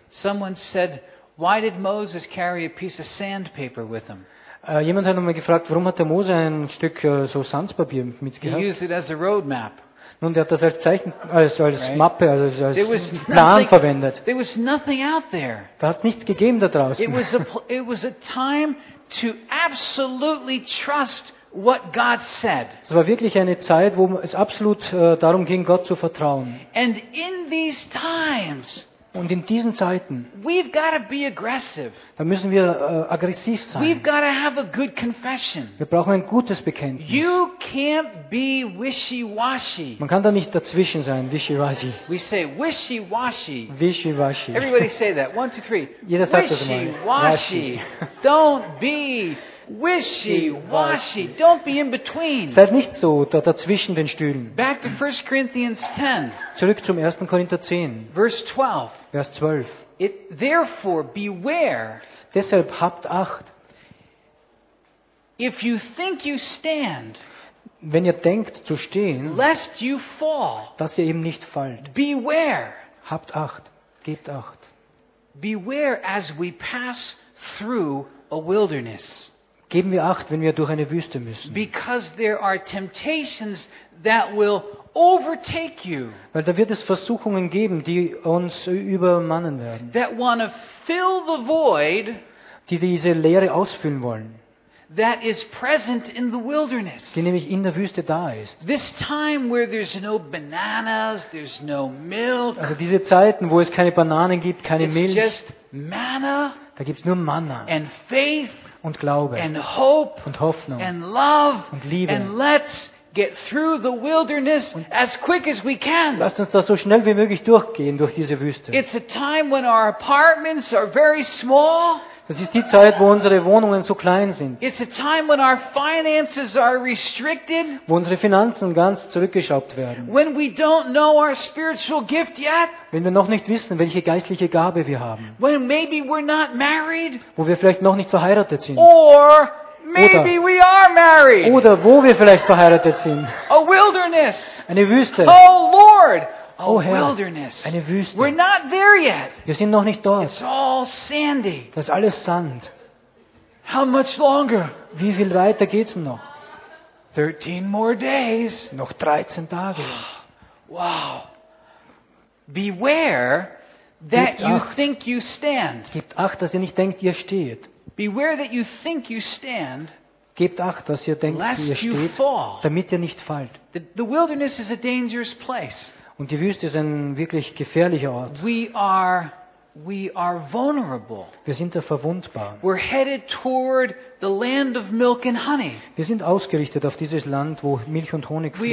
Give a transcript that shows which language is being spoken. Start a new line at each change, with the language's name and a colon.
English: Someone said, why did Moses carry a piece of sandpaper with him?
German: Jemand hat einmal gefragt, warum hat der Mose ein Stück so Sandpapier mitgehabt?
English: He used it as a road map.
German: Nun, der hat das als Zeichen, als Mappe, als Plan
English: nothing,
German: verwendet.
English: There was nothing out there.
German: Da hat nichts gegeben da draußen.
English: It was a time to absolutely trust what God said.
German: Es war wirklich eine Zeit, wo es absolut darum ging, Gott zu vertrauen.
English: And in these times,
German: und in diesen Zeiten,
English: we've got to be aggressive.
German: Da müssen wir aggressiv sein.
English: We've got to have a good confession.
German: Wir brauchen ein gutes Bekenntnis.
English: You can't be wishy-washy.
German: Man kann da nicht dazwischen sein, wishy-washy.
English: We say wishy-washy. Wishy-washy. Everybody say that. 1, 2, 3.
German: Jeder sagt das mal.
English: Wishy-washy. Don't be wishy-washy. Don't be in between.
German: Seid nicht so dazwischen den Stühlen.
English: Back to 1 Corinthians 10.
German: Zurück zum 1. Korinther 10.
English: Verse 12.
German: Vers 12.
English: It therefore beware.
German: Deshalb habt acht.
English: If you think you stand,
German: wenn ihr denkt zu stehen,
English: lest you fall.
German: Dass ihr eben nicht fallt.
English: Beware.
German: Habt acht. Gebt acht.
English: Beware as we pass through a wilderness.
German: Geben wir acht, wenn wir durch eine Wüste müssen.
English: Because there are temptations that will overtake you.
German: Weil da wird es Versuchungen geben, die uns übermannen werden.
English: That want to fill the void.
German: Die diese Leere ausfüllen wollen.
English: That is present in the wilderness.
German: Die nämlich in der Wüste da ist.
English: This time where there's no bananas, there's no milk.
German: Also diese Zeiten, wo es keine Bananen gibt, keine Milch.
English: It's just manna.
German: Da gibt's nur Manna.
English: And faith.
German: Und Glaube.
English: And hope.
German: Und Hoffnung.
English: And love.
German: Und Liebe.
English: And let's get through the wilderness as quick as we can.
German: Lasst uns das so schnell wie möglich durchgehen durch diese Wüste.
English: It's a time when our apartments are very small.
German: Das ist die Zeit, wo unsere Wohnungen so klein sind.
English: It's a time when our finances are restricted.
German: Wo unsere Finanzen ganz zurückgeschraubt werden.
English: When we don't know our spiritual gift yet.
German: Wenn wir noch nicht wissen, welche geistliche Gabe wir haben.
English: When maybe we're not married.
German: Wo wir vielleicht noch nicht verheiratet sind.
English: Or maybe we are married.
German: Oder wo wir vielleicht verheiratet sind.
English: A wilderness.
German: Eine Wüste.
English: Oh Lord.
German: Oh Herr,
English: wilderness.
German: Eine Wüste.
English: We're not there yet.
German: Wir sind noch nicht dort.
English: It's all sandy.
German: Das ist alles Sand.
English: How much longer?
German: Wie viel weiter geht's noch?
English: 13 more days.
German: Noch 13 Tage.
English: Wow. Beware that you think you stand.
German: Gebt acht, dass ihr nicht denkt, ihr steht.
English: Beware that you think you stand.
German: Gebt acht, dass ihr denkt,
English: lest
German: ihr steht,
English: you fall.
German: Damit ihr nicht fallt.
English: The wilderness is a dangerous place.
German: Und die Wüste ist ein wirklich gefährlicher Ort.
English: We are vulnerable.
German: Wir sind da verwundbar.
English: We're headed toward the land of milk and honey.
German: Wir sind ausgerichtet auf dieses Land, wo Milch und Honig fließt.